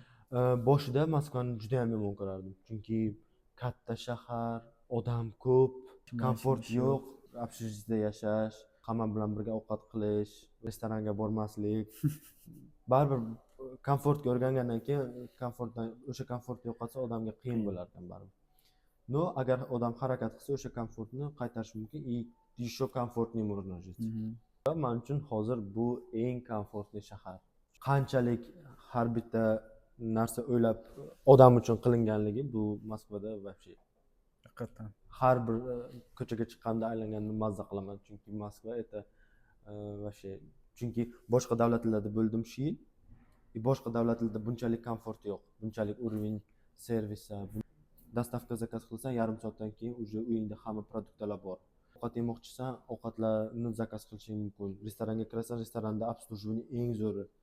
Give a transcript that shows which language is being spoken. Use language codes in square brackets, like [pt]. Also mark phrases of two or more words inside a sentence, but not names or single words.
[uz] Boshida Moskvani juda ham yomon ko'rardim. Chunki katta shahar, odam ko'p, komfort yo'q, общежитиеda yashash, hamma bilan birga ovqat qilish, restoranga bormaslik. Baribir komfortga o'rgangandan keyin o'sha komfortni yo'qotsa odamga qiyin bo'lar ekan baribir. Agar odam harakat qilsa o'sha komfortni qaytarish mumkin. [ru] Еще комфортнее можно жить. [uz] Men uchun hozir bu eng komfortli shahar. Qanchalik har bitta narsa o'ylab odam uchun qilinganligi bu Moskvada вообще. Haqiqatan. Har bir ko'chaga chiqqanda aylanganda mazza qilaman, chunki Moskva [ru] это вообще. [uz] Chunki boshqa davlatlarda bo'ldim shu yil. Boshqa davlatlarda bunchalik komfort yo'q, bunchalik [ru] уровень сервиса. Доставка заказ [uz] qilsan, yarim soatdan keyin уже uyingda hamma produktlar bor. Ovqat yemoqchisan, ovqatlarni zakaz qilishing mumkin. Restoranga kirasan, restoranda обслуживание eng zo'ri.